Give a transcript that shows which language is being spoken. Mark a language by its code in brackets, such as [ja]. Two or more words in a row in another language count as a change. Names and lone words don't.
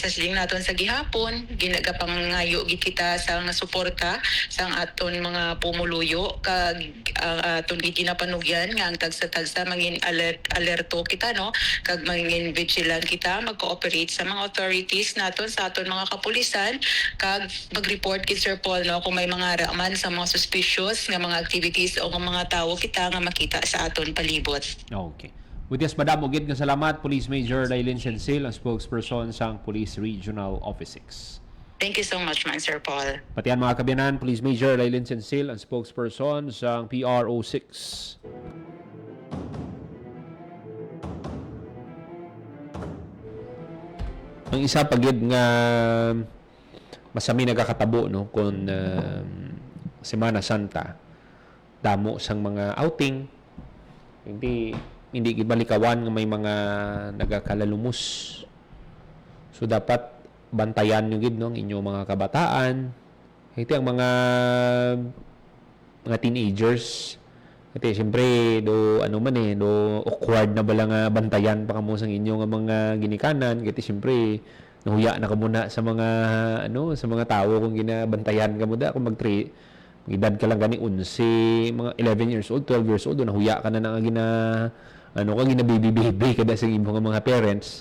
[hil] siling naton sa gihapon ginagapangayo gid kita sang suporta sang aton mga luyo kag aton ginapanugyan nga ang tagsa-tagsa mangin alerto kita no kag mangin vigilant kita mag-cooperate sa mga authorities naton sa aton mga kapulisan kag mag-report kid Sir Paul no kung may mga raman sa mga suspicious nga mga activities o mga tawo kita nga makita sa aton palibot. Okay. [en] With this, [hil] Madam Ugid nga salamat, Police Major Lailin Sensil, ang spokesperson sa Police Regional Office 6. [en] Thank you so much man Sir Paul. [hil] Patian mga kabiyanan, Police Major Lailin Sensil, ang spokesperson sa PRO6. Ang isa pagid nga masami nagakatabo no kung Semana Santa damo sang mga outing hindi gibalikawan nga may mga nagakalalumos. So dapat bantayan nyo gid no ang inyong mga kabataan. Ito ang mga teenagers. Ito siyempre do awkward na bala nga bantayan pa kamo sang inyong mga ginikanan. Ito siyempre nahuya na kamo na sa mga sa mga tawo kung ginabantayan kamo da kung edad ka lang gani 11, mga 11 [en] years old, [hil] 12 [en] years old, [hil] nahuya ka na nga gina baby kada sa imong mga parents.